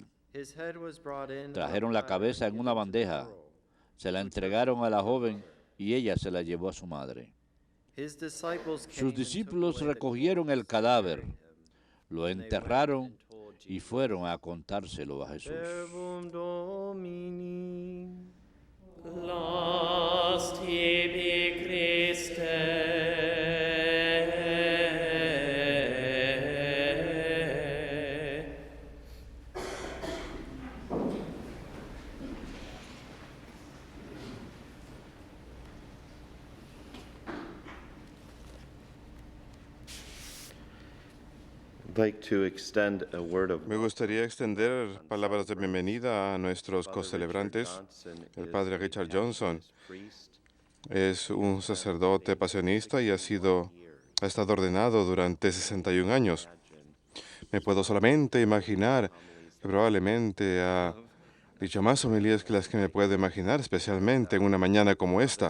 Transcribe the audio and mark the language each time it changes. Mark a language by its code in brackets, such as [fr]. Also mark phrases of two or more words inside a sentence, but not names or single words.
[es] Trajeron la cabeza en una bandeja, se la entregaron a la joven y ella se la llevó a su madre. Sus discípulos recogieron el cadáver, lo enterraron y fueron a contárselo a Jesús. [la] Lasst tibi Christe. [en] Like to extend a word of [es] Me gustaría extender palabras de bienvenida a nuestros cocelebrantes. El padre Richard Johnson es un sacerdote pasionista y ha estado ordenado durante 61 años. Me puedo solamente imaginar que probablemente ha dicho más homilías que las que me puedo imaginar, especialmente en una mañana como esta.